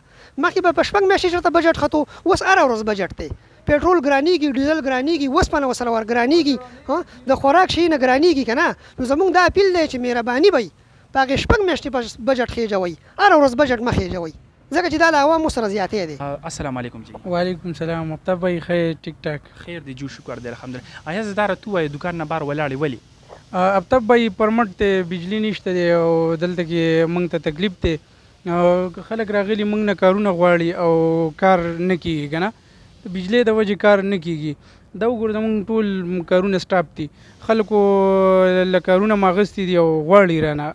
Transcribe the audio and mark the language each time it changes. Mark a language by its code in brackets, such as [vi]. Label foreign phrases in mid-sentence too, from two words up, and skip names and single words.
[ps] مخکې به په 6 میاشتې چېرته بجټ ختو، اوس هره ورځ بجټ دی، پېټرول ګرانېږي، ډیزل ګرانېږي، اوسپنه ورسره ګرانېږي، د خوراک شي نه ګرانېږي که نه. نو زموږ دا اپیل دی چې مهرباني به وي په هغې 6 میاشتې بجټ خېجوئ، هره ورځ بجټ مه خېجوئ، ځکه چې دا د عوامو سره زیاتی دی. [ar] السلام علیکم جی. وعلیکم السلام. [ur] مفتاب بھائی خیر ٹھیک ٹھاک؟ [ps] خیر دی جو شکر دی الحمدلله. آیا زه دا راته ووایه دوکان نه بار ولاړې ولې؟ ابتب بھائی پرمټ ته بجلی نشته دی او دلته کې موږ ته تکلیف دی، خلک راغلي موږ نه کارونه غواړي او کار نه کېږي که نه، د بجلی د وجې کار نه کېږي. دا وګوره زموږ ټول کارونه سټاپ دي، خلکو له کارونه م اخیستي دي او غواړي رانه.